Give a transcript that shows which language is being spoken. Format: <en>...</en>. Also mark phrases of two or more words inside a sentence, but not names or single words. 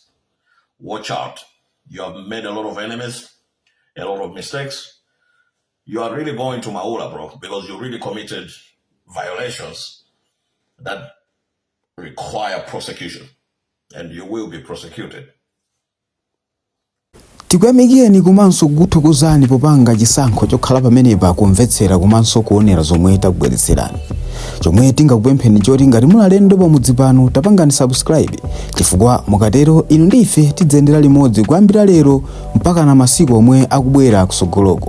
<en>Watch out. You have made a lot of enemies, a lot of mistakes. You are really going to Maula, bro, because you really committed violations that require prosecution, and you will be prosecuted.</en> <ny>Tikwemekeni kumanso kuthokozani popanga chisankho chokhala pamenepa kumvetsera kumanso kuonera zomwe takubweretserani. Chomwe tingakupempheni choti ngati muli alendo pamudzi pano tapangani subscribe, chifukwa mukatero inu ndi ife tidzendera limodzi kuyambira lero mpaka na masiku omwe akubwera kusogoloko.</ny>